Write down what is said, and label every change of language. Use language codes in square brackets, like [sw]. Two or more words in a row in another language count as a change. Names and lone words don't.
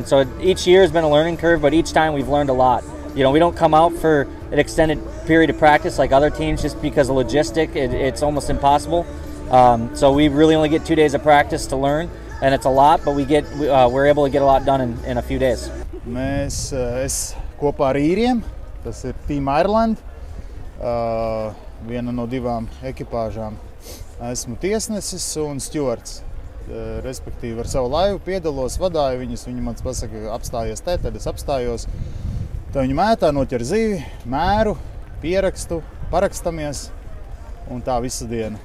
[en] So each year has been a learning curve, but each time we've learned a lot. We don't come out for an extended period of practice like other teams just because of logistic. It's almost impossible. So we really only get 2 days of practice to learn, and it's a lot, but we're able to get a lot done in a few days. [lv] Es kopā ar īriem, tas ir Team Ireland, viena no 2 ekipāžām. Esmu tiesnesis un stjuards. Respektīvi ar savu laivu piedalos, vadāju viņus. Viņi man pasaka, apstājies te, tad es apstājos. Tā viņi mētā, noķer zivi, mēru, pierakstu, parakstamies un tā visu dienu.